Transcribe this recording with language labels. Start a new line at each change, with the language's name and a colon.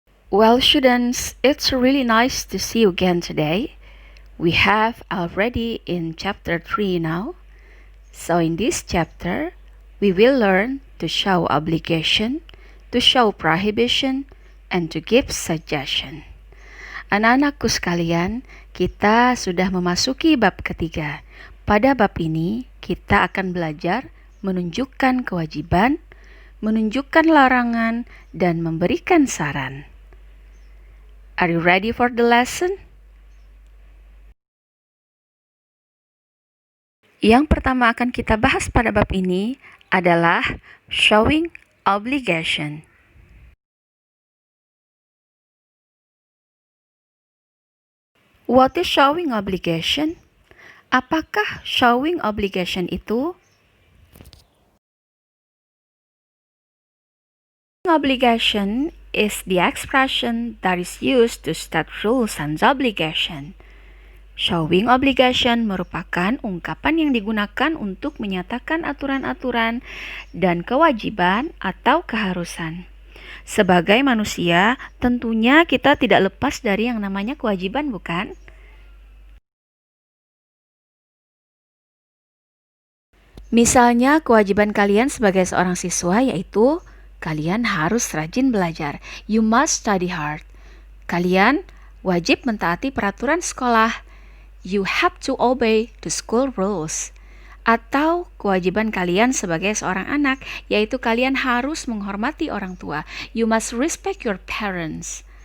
English: Well, students, it's really nice to see you again today. We have already in chapter 3 now. So in this chapter, we will learn to show obligation, to show prohibition, and to give suggestion.
Indonesian: Anak-anakku sekalian, kita sudah memasuki bab ketiga. Pada bab ini, kita akan belajar menunjukkan kewajiban, menunjukkan larangan, dan memberikan saran.
English: Are you ready for the lesson?
Indonesian: Yang pertama akan kita bahas pada bab ini adalah showing obligation.
English: What is showing obligation?
Indonesian: Apakah showing obligation itu?
English: Obligation is the expression that is used to state rules and obligation.
Indonesian: Showing obligation merupakan ungkapan yang digunakan untuk menyatakan aturan-aturan dan kewajiban atau keharusan. Sebagai manusia, tentunya kita tidak lepas dari yang namanya kewajiban, bukan? Misalnya, kewajiban kalian sebagai seorang siswa yaitu kalian harus rajin belajar.
English: You must study hard.
Indonesian: Kalian wajib mentaati peraturan sekolah.
English: You have to obey the school rules.
Indonesian: Atau kewajiban kalian sebagai seorang anak, yaitu kalian harus menghormati orang tua.
English: You must respect your parents.